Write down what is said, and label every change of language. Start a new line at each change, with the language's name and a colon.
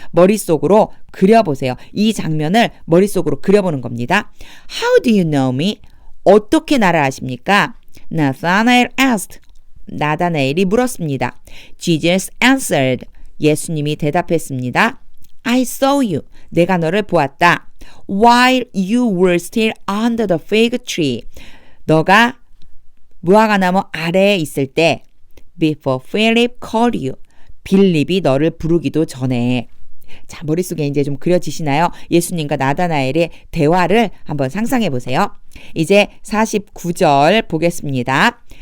Korean: 머릿속으로 그려보세요. 이 장면을 머릿속으로 그려보는 겁니다.
English: How do you know me?
Korean: 어떻게 나를 아십니까?
English: Nathanael asked.
Korean: 나다나엘이 물었습니다.
English: Jesus answered.
Korean: 예수님이 대답했습니다.
English: I saw you.
Korean: 내가 너를 보았다.
English: While you were still under the fig tree.
Korean: 너가 무화과나무 아래에 있을 때
English: before Philip called you.
Korean: 빌립이 너를 부르기도 전에. 자, 머릿속에 이제 좀 그려지시나요? 예수님과 나다나엘의 대화를 한번 상상해 보세요. 이제 49절 보겠습니다.